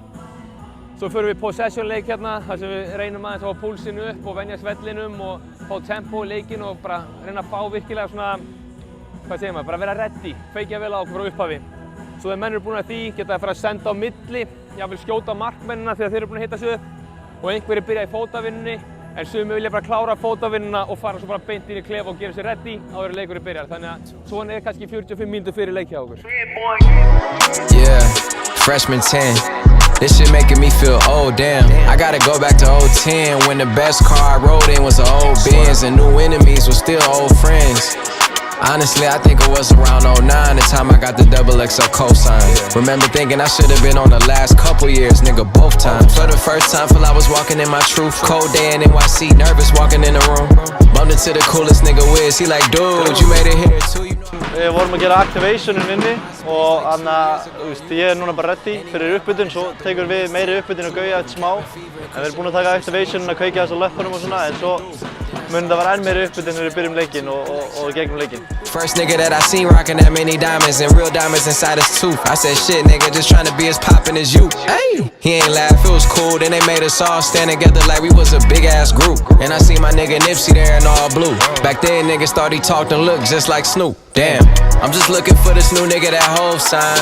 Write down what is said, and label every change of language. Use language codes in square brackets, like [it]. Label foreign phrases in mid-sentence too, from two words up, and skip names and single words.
[is] Svo förum við possession leik hérna, þar sem við reynum aðeins að fá púlsinn upp og venjast vellinum og fá tempo í leikinn og bara reyna að fá virkilega svona, hvað segir maður, bara vera ready, kveikja vel á okkur frá upphafi. Svo þegar menn eru búin að því geta það fara að senda á milli, jáfnvel skjóta markmennina þegar þeir eru búin að hitta sig upp og einhverjir byrja í fótavinnunni en sumir vilja bara klára fótavinnuna og fara svo bara beint inn í klefa og gera sér ready áður en leikurinn byrjar. Þannig að svona er kannski 45 mínútur fyrir leik hjá okkur. [en] Yeah, freshman 10. This shit making me feel old, damn. I gotta go back to 010 when the best car I rode in was an old Benz and new enemies were still old friends. Honestly, I think it was around 09 the time I got the XXL cosign. Remember thinking I should have been on the last couple years, nigga, both times. For the first time, feel I was walking in my truth. Cold day in NYC, nervous walking in the room. Bumped into the coolest nigga Wiz, he like, dude, you made it here too. [is] Við vorum að gera activationin inni og þannig að ég er núna bara ready fyrir uppbytun, svo tekur við meiri uppbytun og gauja eftir smá. En við erum búin að taka activationin að kveikja þessu löppunum og svona, en svo mun það vera enn meiri uppbytun þegar við byrjum leikinn og gegnum leikinn. [en] First nigga that I seen rockin' that many diamonds and real diamonds inside his tooth. I said, shit, nigga, just tryna be as poppin' as you. Hey, he ain't laugh, it was cool. Then they made us all stand together like we was a big ass group. And I seen my nigga Nipsey there in all blue. Back then, niggas thought he talked and looked just like Snoop. Damn, I'm just looking for this new nigga that Hov signed.